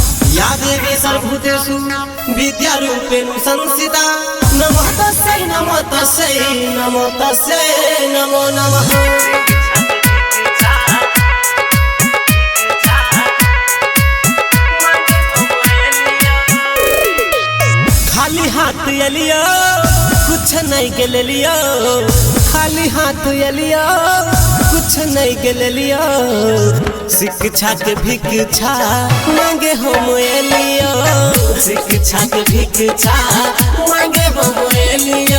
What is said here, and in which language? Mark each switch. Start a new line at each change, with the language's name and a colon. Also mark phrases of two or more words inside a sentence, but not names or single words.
Sanskrit: या देवी सर्वभूतेषु विद्यारूपेण संस्थिता नमो तस्यै नमो तस्यै नमो तस्यै नमो नमः।
Maithili: खाली हाथ एलियो कुछ नहीं गेलियो, खाली हाथ एलियो कुछ नहीं गेलियो, शिक्षा के भिक्षा मांगे हम एलियो, शिक्षा के भिक्षा मांगे हम एलियो।